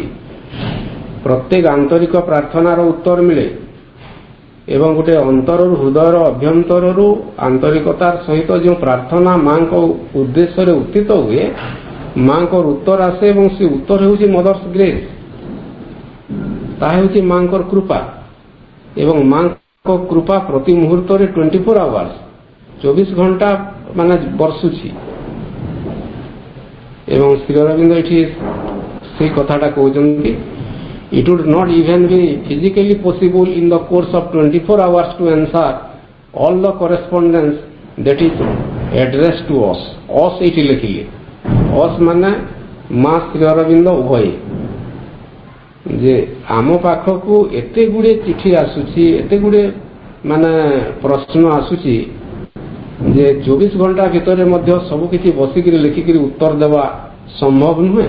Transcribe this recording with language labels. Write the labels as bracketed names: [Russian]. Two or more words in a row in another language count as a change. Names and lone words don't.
[Odia] ପ୍ରତ୍ୟେକ ଆନ୍ତରିକ ପ୍ରାର୍ଥନାର ଉତ୍ତର ମିଳେ ଏବଂ ଗୋଟେ ଅନ୍ତରରୁ, ହୃଦୟର ଅଭ୍ୟନ୍ତରରୁ ଆନ୍ତରିକତାର ସହିତ ଯେଉଁ ପ୍ରାର୍ଥନା ମାଙ୍କ ଉଦ୍ଦେଶ୍ୟରେ ଉତ୍ଥିତ ହୁଏ, ମାଙ୍କର ଉତ୍ତର ଆସେ ଏବଂ ସେ ଉତ୍ତର ହେଉଛି [English] Mother's Grace, [Odia] ତାହା ହେଉଛି ମାଙ୍କର କୃପା। ଏବଂ ମାଙ୍କ କୃପା ପ୍ରତି ମୁହୂର୍ତ୍ତରେ 24 ଆୱାର୍ସ, 24 ଘଣ୍ଟା ବର୍ଷୁଛି। ଏବଂ ଶ୍ରୀ ଅରବିନ୍ଦ ଏଠି ସେଇ କଥାଟା କହୁଛନ୍ତି, [English] it would not even be physically possible in the course of 24 hours to answer all the correspondence that is addressed to us. [Odia] us ଏଇଠି ଲେଖିଲେ, us ମାନେ ମା ଶ୍ରୀ ଅରବିନ୍ଦ ଉଭୟ, ଯେ ଆମ ପାଖକୁ ଏତେ ଗୁଡ଼ିଏ ଚିଠି ଆସୁଛି, ଏତେ ଗୁଡ଼ିଏ ପ୍ରଶ୍ନ ଆସୁଛି ଯେ 24 ଘଣ୍ଟା ଭିତରେ ମଧ୍ୟ ସବୁ କିଛି ବସିକିରି ଲେଖିକିରି ଉତ୍ତର ଦେବା ସମ୍ଭବ ନୁହେଁ।